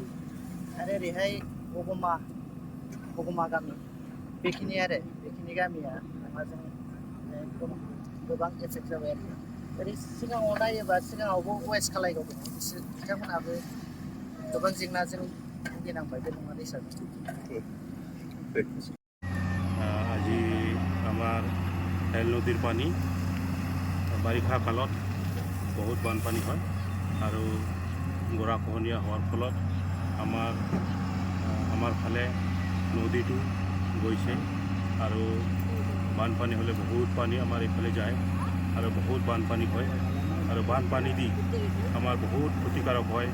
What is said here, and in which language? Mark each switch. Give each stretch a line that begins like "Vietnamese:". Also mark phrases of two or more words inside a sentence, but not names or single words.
Bodo: आरो ओरैहाय बगमा गामि बेखिनि गामिया लङाजों एकदम गोबां एफेक्ट जाबाय आरोखि। ओरै सिगाङाव नायोबा सिगाङावबो वेस्ट खालायगाव दङ, बिथांमोनहाबो गोबां जेंनाजों भुगिनांबाय बे लङा दैसाजों।
Assamese: আজি আমাৰ হেল নদীৰ পানী বাৰিষা কালত বহুত বানপানী হয় আৰু গৰাখহনীয়া হোৱাৰ ফলত আমাৰ ফালে নদীটো গৈছে আৰু বানপানী হ'লে বহুত পানী আমাৰ এইফালে যায় আৰু বহুত বানপানী হয় আৰু বানপানী দি আমাৰ বহুত ক্ষতিকাৰক হয়।